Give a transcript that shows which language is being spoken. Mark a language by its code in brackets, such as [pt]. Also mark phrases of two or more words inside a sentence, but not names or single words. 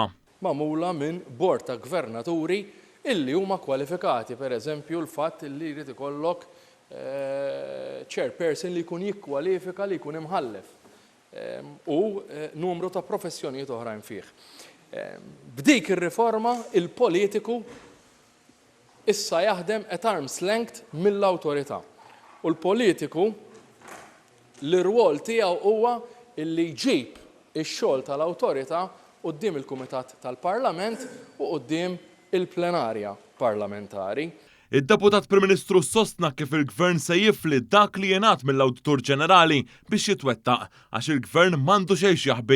[mt] Magħmula minn bord ta' gvernaturi illi huma kwalifikati, pereżempju l-fatt illi jrid ikollok chairperson li jkun jikkwalifika li jkun imħallef. U numru ta' professjonijiet oħrajn fih. B'dik ir-riforma il-politiku issa jaħdem [en] at arm's length [mt] mill-awtorità. U l-politiku l-irwol tiegħu huwa illi jġib ix-xogħol tal-awtorità quddiem il-Kumitat tal-Parlament u quddiem il-plenarja parlamentari. Id-Deputat Prim Ministru sostna kif il-Gvern se jifli dak li jingħad mill-Awditur Ġenerali biex jitwettaq għax il-Gvern m'għandu xejn jaħbi.